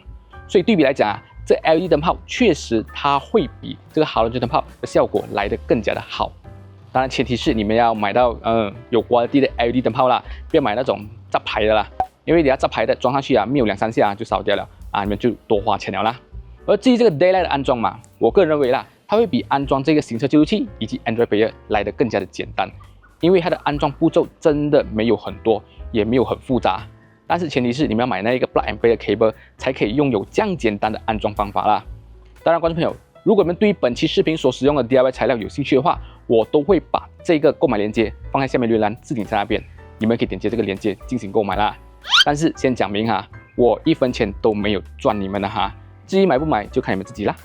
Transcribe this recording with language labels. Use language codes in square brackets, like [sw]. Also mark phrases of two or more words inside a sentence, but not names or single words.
[zh] 所以對比來講這 LED 燈泡確實它會比這個 halogen 燈泡的效果來得更加的好。當然前提是你們要買到有quality的 LED 燈泡啦，不要買那種雜牌的啦，因為你要雜牌的裝上去沒有2-3下就燒掉了你們就多花錢了啦。而至於這個 daylight 的安裝嘛，我個人認為啦。它會比安裝這個行車記錄器以及 [en] Android Player [zh] 來得更加的簡單，因為它的安裝步驟真的沒有很多，也沒有很複雜。但是前提是你們要買那一個 [en] Plug and Play [zh] 的 cable 才可以擁有這樣簡單的安裝方法啦。當然，觀眾朋友，如果你們對於本期視頻所使用的 DIY 材料有興趣的話，我都會把這個購買鏈接放在下面留言欄置頂在那邊，你們可以點擊這個鏈接進行購買啦。但是先講明我1分錢都沒有賺你們的至於買不買就看你們自己啦。